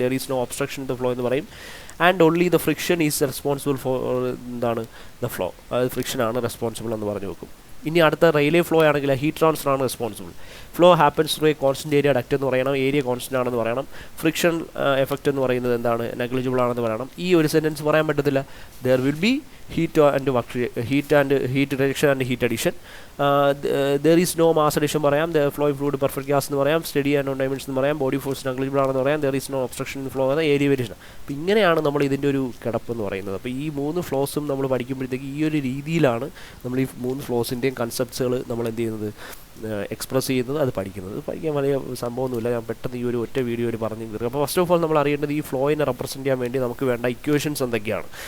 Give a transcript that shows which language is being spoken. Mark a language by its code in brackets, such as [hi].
[en] there is no obstruction in the flow [ml] എന്ന് പറയും. [en] and only the friction is responsible for [ml] എന്താണ് [en] the flow, [ml] അത് ഫ്രിക്ഷനാണ് responsible എന്ന് പറഞ്ഞു വെക്കും. ഇനി അടുത്ത [en] Rayleigh flow ആണെങ്കിൽ heat transfer ആണ് responsible. Flow happens through a constant area duct [ml] എന്ന് പറയണം. ഏരിയ കോൺസ്റ്റന്റ് ആണെന്ന് പറയണം. ഫ്രിക്ഷൻ എഫക്റ്റ് എന്ന് പറയുന്നത് എന്താണ്, നെഗ്ലിജിബിൾ ആണെന്ന് പറയണം. ഈ ഒരു സെൻറ്റൻസ് പറയാൻ പറ്റത്തില്ല. [en] There will be heat reduction and heat addition. There is no mass addition [ml] പറയാം. [en] The flowing fluid perfect gas [ml] എന്ന് പറയാം. [en] steady and non dimension എന്ന് പറയാം. body force negligible [ml] ആണെന്ന് പറയാം. [en] there is no obstruction in flow [ml] എന്ന [en] Area variation. [ml] അപ്പോൾ ഇങ്ങനെയാണ് നമ്മൾ ഇതിൻ്റെ ഒരു കിടപ്പ് എന്ന് പറയുന്നത്. അപ്പോൾ ഈ 3 ഫ്ലോസും നമ്മൾ പഠിക്കുമ്പോഴത്തേക്ക് ഈ ഒരു രീതിയിലാണ് നമ്മൾ ഈ 3 ഫ്ലോസിൻ്റെയും കൺസെപ്റ്റ്സുകൾ നമ്മൾ എന്ത് ചെയ്യുന്നത്, എക്സ്പ്രസ് ചെയ്യുന്നത്, അത് പഠിക്കുന്നത്. പഠിക്കാൻ വലിയ സംഭവമൊന്നുമില്ല. ഞാൻ പെട്ടെന്ന് ഈ ഒരു ഒറ്റ വീഡിയോയിൽ പറഞ്ഞു തീർക്കും. അപ്പോൾ ഫസ്റ്റ് ഓഫ് ഓൾ നമ്മൾ അറിയേണ്ടത് ഈ ഫ്ലോയിനെ റെപ്രസെൻറ്റ് ചെയ്യാൻ വേണ്ടി നമുക്ക് വേണ്ട ഇക്വേഷൻസ് എന്തൊക്കെയാണ്.